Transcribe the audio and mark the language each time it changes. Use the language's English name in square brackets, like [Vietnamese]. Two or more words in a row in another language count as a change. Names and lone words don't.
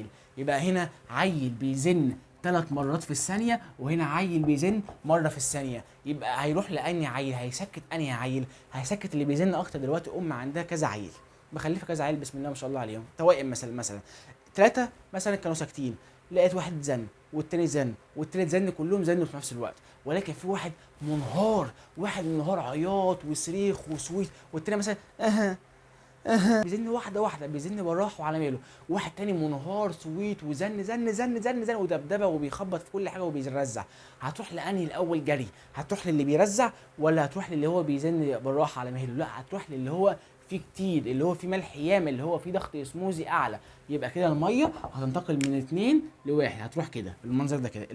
[Arabic] يبقى هنا عيل بيزن 3 مرات في الثانيه وهنا عيل بيزن مره في الثانيه. يبقى هيروح لاني عيل؟ هيسكت انهي عيل؟ هيسكت اللي بيزن اكتر. دلوقتي عندها كذا عيل مخلفه كذا عيل بسم الله ما شاء الله عليهم، توائم مثلا 3 مثلا كانوا ساكتين، لقيت واحد زن والتاني زن والتالت زن، كلهم زنوا في نفس الوقت، ولكن في واحد منهار، واحد منهار عياط وصريخ وصويت، والتاني مثلا بيزن واحده بيزن بالراحه وعلى ماله. واحد تاني منهار صويت وزن زن زن زن زن ودبدبه وبيخبط في كل حاجه وبيرزع. هتروح لانهي الاول جري؟ هتروح للي بيرزع ولا هتروح للي هو بيزن بالراحه على مهله؟ لا، هتروح للي هو فيه كتير، اللي هو فيه ملح ياما، اللي هو فيه ضغط اسموزي اعلى. يبقى كده الميه هتنتقل من 2 ل1، هتروح كده بالمنظر ده كده.